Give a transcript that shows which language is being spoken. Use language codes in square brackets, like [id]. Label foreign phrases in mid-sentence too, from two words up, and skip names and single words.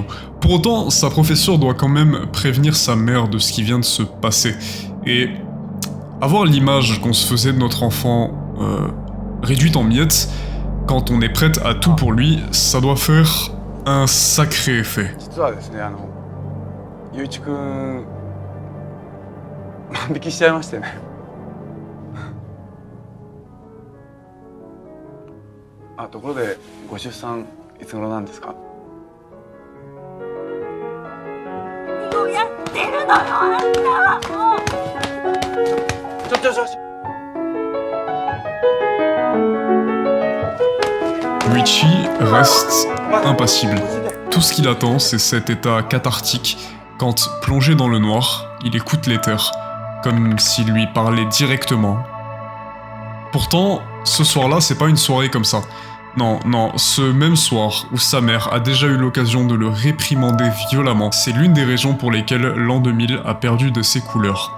[fr] Pour autant, sa professeure doit quand même prévenir sa mère de ce qui vient de se passer. Et avoir l'image qu'on se faisait de notre enfant réduite en miettes, quand on est prête à tout pour lui, ça doit faire un sacré effet. [ja] 実はですね、ゆういちくん万引きしちゃいましてね。あ、ところでご出産いつ頃なんですか？何をやってるのよあんた。もう。ちょ。 [fr] Yuichi reste impassible. Tout ce qu'il attend, c'est cet état cathartique quand, plongé dans le noir, il écoute l'éther, comme s'il lui parlait directement. Pourtant, ce soir-là, c'est pas une soirée comme ça. Non, ce même soir où sa mère a déjà eu l'occasion de le réprimander violemment, c'est l'une des raisons pour lesquelles l'an 2000 a perdu de ses couleurs.